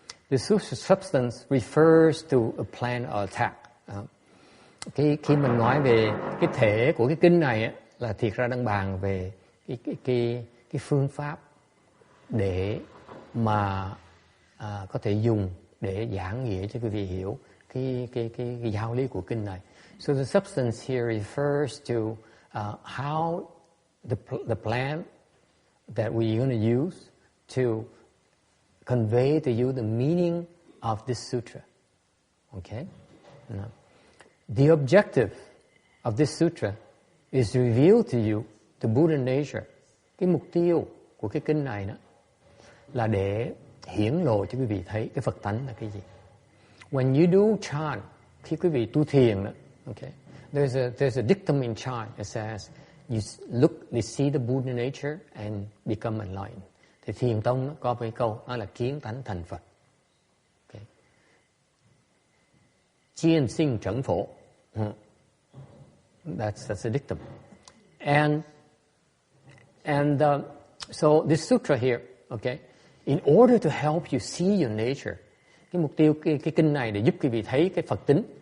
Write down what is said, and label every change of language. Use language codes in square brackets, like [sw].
[en] The sutra substance refers to a plan or attack. [vi] Khi mình nói về cái thể của cái kinh này là thiệt ra đang bàn về cái phương pháp để mà có thể dùng để giảng nghĩa cho quý vị hiểu cái giáo lý của kinh này. [en] So the substance here refers to how the plan that we're going to use to convey to you the meaning of this sutra. Okay? Now, the objective of this sutra is to reveal to you the Buddha nature. [vi] Cái mục tiêu của cái kinh này đó là để hiển lộ cho quý vị thấy cái Phật tánh là cái gì. [en] When you do chant, [vi] khi quý vị tu thiền đó, [en] okay, there's a dictum in chant that says you see the Buddha nature and become enlightened. [vi] Thì thiền tông nó có một câu đó là kiến tánh thành Phật. Okay. Chiên sinh trấn phổ. [en] That's a dictum. And so this sutra here, okay, in order to help you see your nature, [vi] cái mục tiêu cái kinh này để giúp quý vị thấy cái Phật tính.